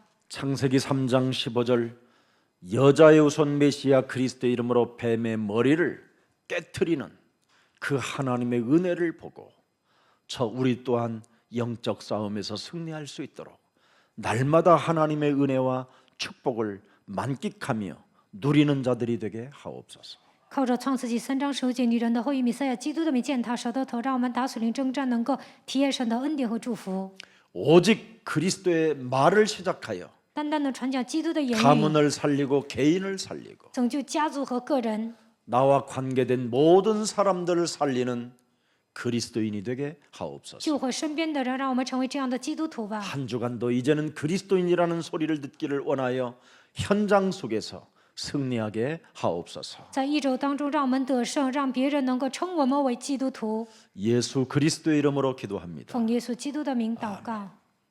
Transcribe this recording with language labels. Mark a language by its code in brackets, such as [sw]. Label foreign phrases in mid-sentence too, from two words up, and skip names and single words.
[ko] 창세기 3장 15절 여자의 우선 메시아 그리스도의 이름으로 뱀의 머리를 깨트리는 그 하나님의 은혜를 보고 우리 또한 영적 싸움에서 승리할 수 있도록 날마다 하나님의 은혜와 축복을 만끽하며 누리는 자들이 되게 하옵소서. [zh] 靠着创世纪3章19节女人的后裔弥赛亚基督的名践踏蛇的头，让我们打属灵征战，能够体验神的恩典和祝福。 [ko] 오직 그리스도의 말을 시작하여 [zh] 单单的传讲基督的言语， [ko] 가문을 살리고 개인을 살리고 [zh] 拯救家族和个人， [ko] 나와 관계된 모든 사람들을 살리는 그리스도인이 되게 하옵소서. [zh] 救活身边的人，让我们成为这样的基督徒吧。 [ko] 한 주간도 이제는 그리스도인이라는 소리를 듣기를 원하여 현장 속에서 승리하게 하옵소서. [zh] 在一周当中，让我们得胜，让别人能够称我们为基督徒。 [ko] 예수 그리스도의 이름으로 기도합니다. [zh] 奉耶稣基督的名祷告。